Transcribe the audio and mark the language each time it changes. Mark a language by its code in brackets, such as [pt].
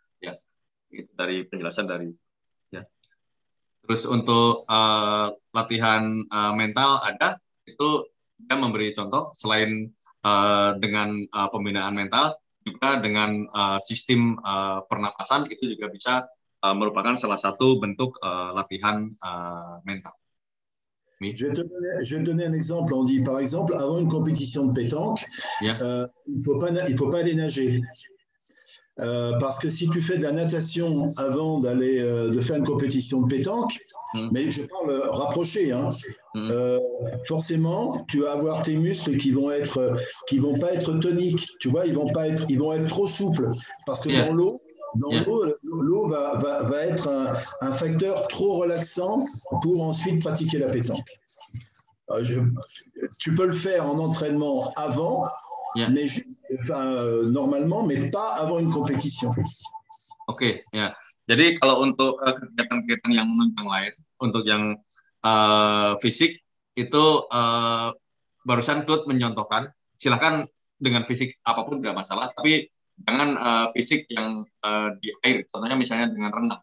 [id] Ya, itu dari penjelasan dari. Ya. Terus untuk latihan mental ada, itu dia memberi contoh selain dengan pembinaan mental, juga dengan sistem pernafasan itu juga bisa merupakan salah satu bentuk latihan mental. [fr] Je vais te donner un exemple. On dit, par exemple, avant une compétition de pétanque, [en] Yeah. [fr] Il faut pas aller nager. Parce que si tu fais de la natation avant de faire une compétition de pétanque, mais je parle rapproché, hein, forcément, tu vas avoir tes muscles qui vont pas être toniques. Tu vois, ils vont être trop souples. Parce que dans l'eau, l'eau va être un facteur trop relaxant pour ensuite pratiquer la pétanque. Tu peux le faire en entraînement avant, mais normalement, mais pas avant une compétition. [id] Oke, ya. Jadi kalau untuk kegiatan-kegiatan yang menunjang lain, untuk yang fisik itu barusan Claude mencontohkan, silahkan dengan fisik apapun tidak masalah, tapi jangan fisik yang di air, contohnya misalnya dengan renang.